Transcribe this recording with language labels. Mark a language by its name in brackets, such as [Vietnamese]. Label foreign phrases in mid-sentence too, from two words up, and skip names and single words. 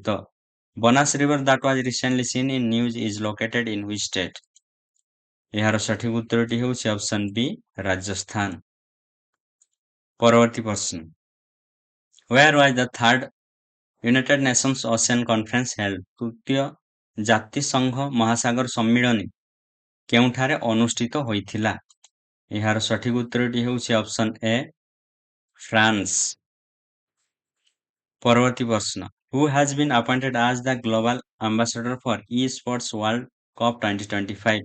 [English] ବନାସ river that was recently seen in news is located in which state? [Odia] ଏହାର ସଠିକ ଉତ୍ତରଟି ହେଉଛି [English] option B [Odia] ରାଜସ୍ଥାନ। ପରବର୍ତ୍ତୀ ପ୍ରଶ୍ନ [English] Where was the third United Nations Ocean Conference held? [Odia] ତୃତୀୟ ଜାତିସଂଘ ମହାସାଗର ସମ୍ମିଳନୀ କେଉଁଠାରେ ଅନୁଷ୍ଠିତ ହୋଇଥିଲା? ଏହାର ସଠିକ ଉତ୍ତରଟି ହେଉଛି [English] option A [Odia] ଫ୍ରାନ୍ସ। ପରବର୍ତ୍ତୀ ପ୍ରଶ୍ନ, [English] who has been appointed as the global ambassador for E sports World Cup 2025?